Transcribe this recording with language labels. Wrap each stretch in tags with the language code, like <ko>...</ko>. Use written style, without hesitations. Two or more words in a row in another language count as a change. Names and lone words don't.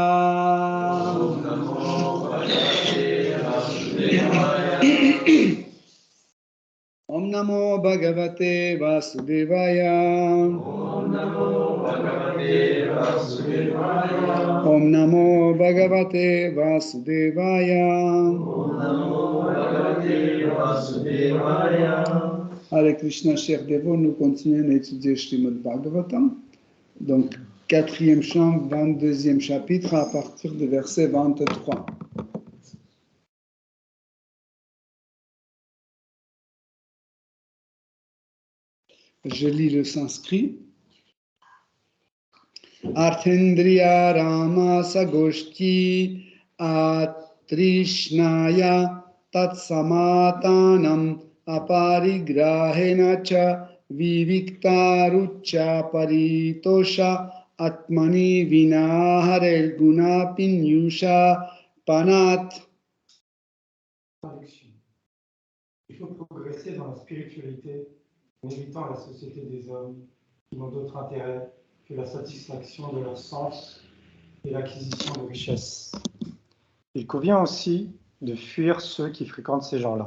<sa>ॐ नमो भगवते वासुदेवाय ॐ नमो भगवते वासुदेवाय ॐ नमो भगवते वासुदेवाय ॐ नमो भगवते वासुदेवाय ॐ नमो भगवते वासुदेवाय हरे कृष्ण,</sa> <fr>chers dévots, nous continuons à étudier Srimad Bhagavatam. Donc, 4e chant, 22e chapitre, à partir du verset 23. Je lis le sanskrit.</fr> <sa>अर्थेन्द्रिय आराम सगोष्ठी अतृष्णया तत्सम्मतानाम् अपरिग्रहेण च विविक्तरुच्या परितोष आत्मनि विनाहरेर् गुण पीयूष पानात्.</sa> <fr>Il faut progresser dans la spiritualité en évitant la société des hommes qui n'ont d'autre intérêt que la satisfaction de leurs sens et l'acquisition de richesses. Il convient aussi de fuir ceux qui fréquentent ces gens-là.</fr>